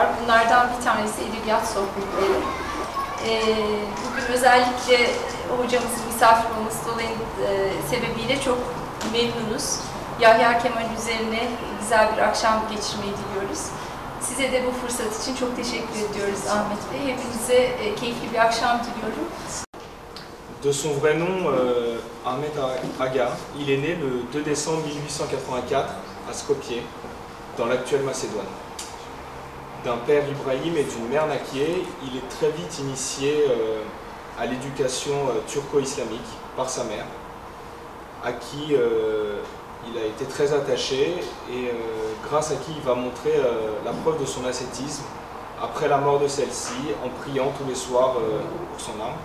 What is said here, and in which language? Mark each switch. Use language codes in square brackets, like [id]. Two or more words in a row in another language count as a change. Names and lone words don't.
[tr] Bunlardan bir tanesi edebiyat sohbetleri. Bugün özellikle hocamızın misafir olması sebebiyle çok memnunuz. Yahya Kemal üzerine güzel bir akşam geçirmeyi diliyoruz. Size de bu fırsat için çok teşekkür ediyoruz Ahmet Bey. Hepinize keyifli bir akşam diliyorum. [fr] De son vrai nom, Ahmet Aga, il est né le 2 décembre 1884 à Skopje, dans l'actuelle Macédoine. D'un père Ibrahim et d'une mère Nakiye, il est très vite initié à l'éducation turco-islamique par sa mère, à qui il a été très attaché et grâce à qui il va montrer la preuve de son ascétisme après la mort de celle-ci, en priant tous les soirs pour son âme.